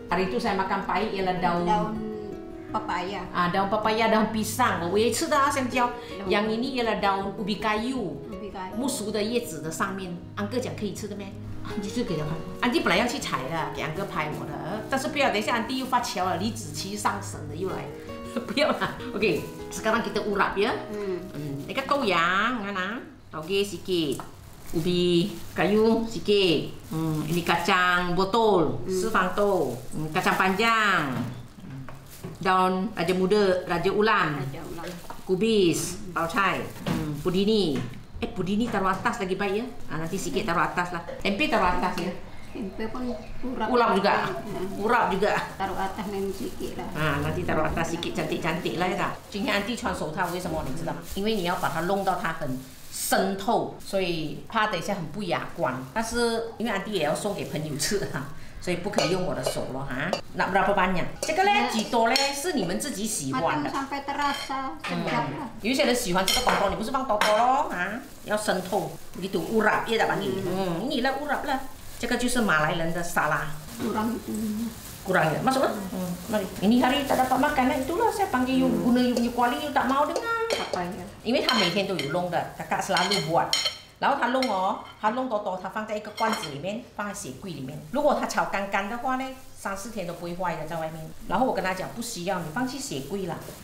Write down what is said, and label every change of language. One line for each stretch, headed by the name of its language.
Malay: Hari itu saya makan pahit ialah daun papaya. Daun papaya, daun pisang.
Chinese: 我也吃的香蕉。
Malay: yang ini ialah daun ubi kayu.
Chinese: 木薯的叶子的上面，安哥讲可以吃的咩？安迪就给他看，安迪本来要去采的，给安哥拍我的，但是不要，等一下安迪又发飙了，李子柒上身了又来，不要啦。
Malay: OK， sekarang kita urap ya. Ini kan toyang, mana? Toge sikit, ubi kayu sikit. Ini kacang botol, sefangto, kacang panjang, daun raja muda, raja ulam, kubis, tau chai, pudini. Pudini taruh atas lagi baik ya. Nanti sikit taruh atas lah. Tempe taruh atas ya. Tempe pun urap juga. Urap juga. Taruh atas memang sikit lah. Nanti taruh atas sikit cantik-cantik lah ya.
Chinese: 今天安迪穿手套为什么你知道吗？因为你要把它弄到它很渗透，所以怕等一下很不雅观。但是因为安迪也要送给朋友吃哈。所以不可以用我的手了哈。
Malay: Nak berapa banyak？
Chinese: 这个呢，几多呢？是你们自己喜欢的。
Malay: sampai terasa sedap lah。
Chinese: 有些人喜欢这个东东，你不是放多多咯啊？要渗透，
Malay: begitu urap ya tak panggil。 inilah urap lah。
Chinese: 这个就是马来人的沙拉。
Malay: kurang ya, masuk lah. Mari. Ini hari tak dapat makan lah, itulah saya panggil you guna you punya kuali, you tak mau dengar. Apa ya?
Chinese: 因为他每天都有弄的，
Malay: kakak selalu buat。
Chinese: 然后他弄他弄多，他放在一个罐子里面，放在雪柜里面。如果他炒干干的话呢，3、4天都不会坏的，在外面。然后我跟他讲，不需要，你放去雪柜啦。